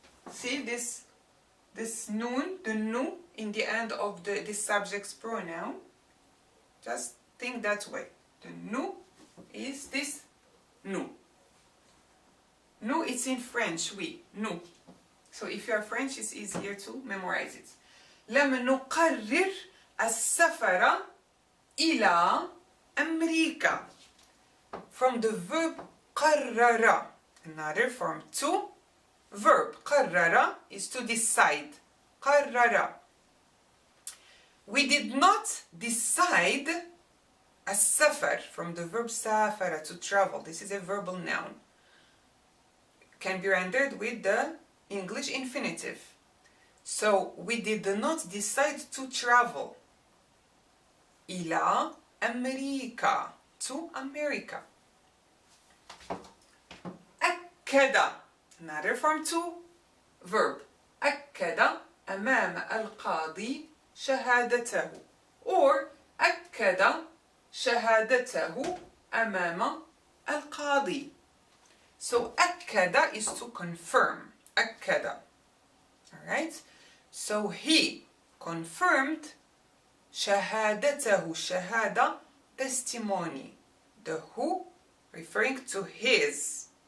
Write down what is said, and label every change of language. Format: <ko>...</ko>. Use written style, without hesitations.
<en>See this noon, the nu in the end of this subject's pronoun. Just think that way. The nu is this nu. Nu, it's in French,</en> <fr>oui, nu.</fr> <en>So if you are French, it's easier to memorize it.</en> <ar>لم نقرر السفر إلى أمريكا.</ar> <en>From the verb قرر, another form to verb. قرر is to decide.</en> <ar>قرر.</ar> <en>We did not decide السفر from the verb سافر, to travel. This is a verbal noun. Can be rendered with the English infinitive. So we did not decide to travel.</en> <ar>إلى أمريكا,</ar> <en>to America. أكد, another form to verb.</en> <ar>أكد أمام القاضي شهادته, or أكد شهادته أمام القاضي.</ar> <en>So أكد is to confirm. أكد. Alright? So he confirmed شهادته. شهادة, testimony. The who referring to his.</en>